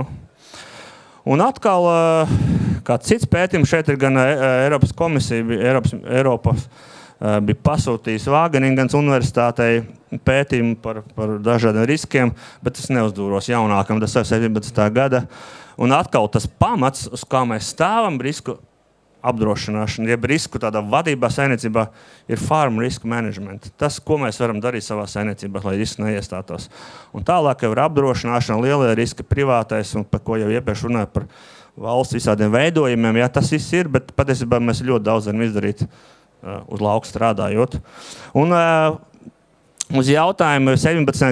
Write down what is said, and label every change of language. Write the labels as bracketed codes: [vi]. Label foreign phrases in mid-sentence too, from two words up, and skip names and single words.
[lv] Un atkal, kā cits pētījums, šeit ir gan Eiropas komisija, Eiropa bija pasūtījis Vāgeningens universitātei pētījumu par dažādiem riskiem, bet tas neuzdūros jaunākam, tas ir 17. gada. Un atkal tas pamats, uz kā mēs stāvam risku apdrošināšana, jeb risku tādā vadībā saimniecībā ir [en] farm risk management. [lv] Tas, ko mēs varam darīt savā saimniecībā, lai risks neiestātos. Un tālāk jau ir apdrošināšana, lielie riski, privātais, un par ko jau iepriekš runāju par valsts visādiem veidojumiem. Jā, tas viss ir, bet patiesībā mēs ļoti daudz varam izdarīt uz lauku strādājot. Un uz jautājumu 17.